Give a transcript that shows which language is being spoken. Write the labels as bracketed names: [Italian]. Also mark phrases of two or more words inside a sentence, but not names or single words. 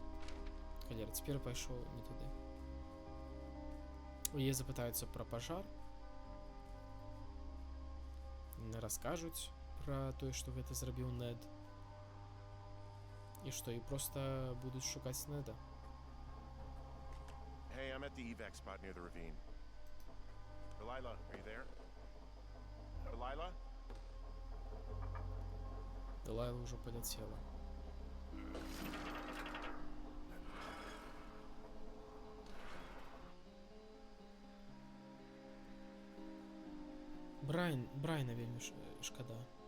[Belarusian] Халера, цяпер пайшоў не туды. У яе запытаюцца пра пажар. Не раскажуць пра тое, што гэта зрабіў Нед. І што, і проста будуць шукаць Неда. [English] Hey, I'm at the evac spot near the ravine. Delilah, are you there? Delilah? [Belarusian] Дэлайла ўжо паляцела. Брайна вельмі шкада.